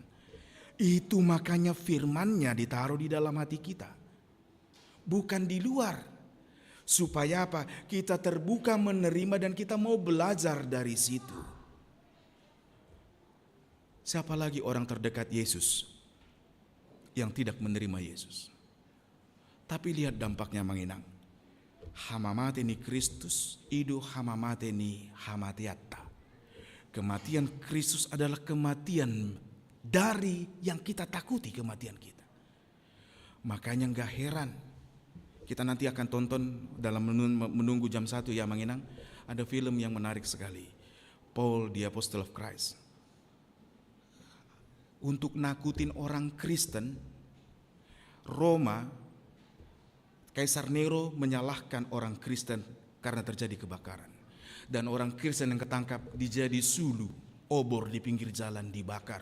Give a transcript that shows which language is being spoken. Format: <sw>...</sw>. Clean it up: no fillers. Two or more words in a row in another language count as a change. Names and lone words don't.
<id>Itu makanya firman-Nya ditaruh di dalam hati kita, bukan di luar. Supaya apa? Kita terbuka menerima dan kita mau belajar dari situ. Siapa lagi orang terdekat Yesus yang tidak menerima Yesus? Tapi lihat dampaknya manginang.</id> <bbc>Hamamate ni Kristus, idu hamamate ni hamatiatta.</bbc> <id>Kematian Kristus adalah kematian dari yang kita takuti, kematian kita. Makanya gak heran. Kita nanti akan tonton dalam menunggu jam 1 ya manginang. Ada film yang menarik sekali. Paul the Apostle of Christ. Untuk nakutin orang Kristen, Roma, Kaisar Nero menyalahkan orang Kristen karena terjadi kebakaran. Dan orang Kristen yang ketangkap dijadi sulu, obor di pinggir jalan dibakar.</id>